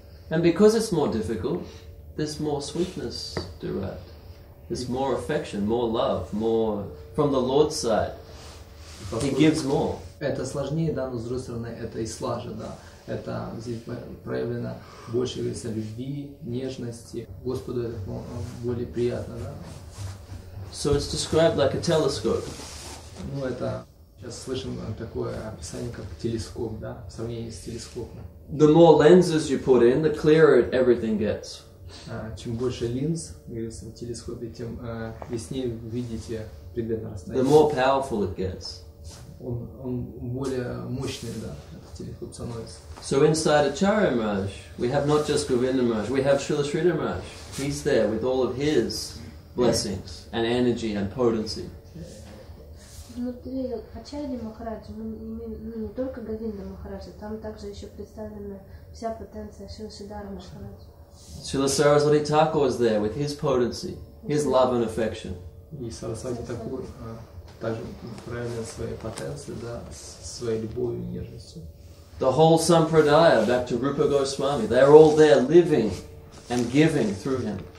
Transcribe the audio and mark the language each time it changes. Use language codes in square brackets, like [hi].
[en] And because it's more difficult, there's more sweetness derived. There's more affection, more love, more from the Lord's side. He gives more. [ru] Это сложнее, да, но с другой стороны это и слаже, да. Это здесь проявлено больше, говорится, любви, нежности. Господу это более приятно, да. [en] So it's described like a telescope. [ru] Ну это сейчас слышим такое описание как телескоп, да, в сравнении с телескопом. [en] The more lenses you put in, the clearer everything gets. [ru] Чем больше линз, говорится, в телескопе, тем яснее вы видите предмет на [en] The [ru] расстоянии. [en] more powerful it gets. [ru] Он более мощный, да, этот телескоп становится. [en] So inside Acharya Maharaj, we have not just Govinda Maharaj, we have Srila Sridhar Maharaj. He's there with all of his blessings and energy and potency. [ru] Внутри Ачарьи Махараджа мы имеем не только Говинда Махараджа, там также еще представлена вся потенция Шрила Сридхара Махараджа. [en] Srila Saraswati Thakur is there with his potency, his love and affection. [ru] И Сарасвати Такур также проявляет свои потенции, да, своей любовью и нежностью. [en] The whole Sampradaya, back to Rupa Goswami, they're all there living and giving through him.